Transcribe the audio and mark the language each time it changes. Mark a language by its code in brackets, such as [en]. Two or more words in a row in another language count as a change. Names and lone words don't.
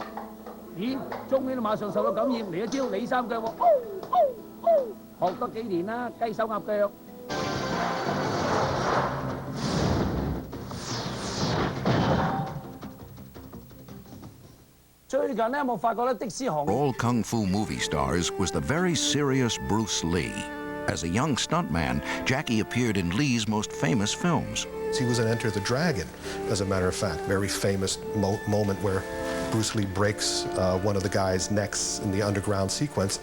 [yue] 咦，鐘熙都馬上受到感染，嚟一招李三腳喎，學多幾年啦，雞手鴨腳。最近咧有冇發覺咧的士行 [en] All kung fu movie stars was the very serious Bruce Lee. As a young stuntman, Jackie appeared in Lee's most famous films. He was in Enter the Dragon, as a matter of fact, very famous moment where Bruce Lee breaks one of the guy's necks in the underground sequence.